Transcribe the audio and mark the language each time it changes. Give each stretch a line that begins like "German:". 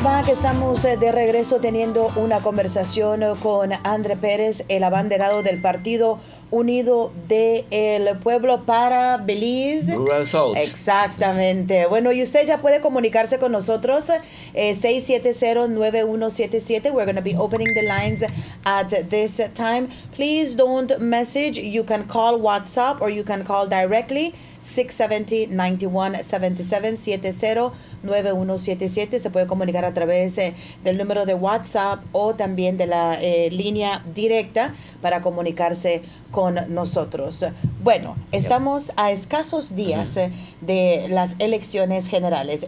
Spanish: Estamos de regreso teniendo una conversación con André Pérez, el abanderado del Partido Unido del Pueblo para Belize.
English: Rural South.
Spanish: Exactamente. Bueno, y usted ya puede comunicarse con nosotros, 670-9177.
English: We're going to be opening the lines at this time. Please don't message. You can call WhatsApp or you can call directly. 670-9177-70-9177.
Spanish: Se puede comunicar a través del número de WhatsApp o también de la línea directa para comunicarse con nosotros. Bueno, estamos a escasos días de las elecciones generales.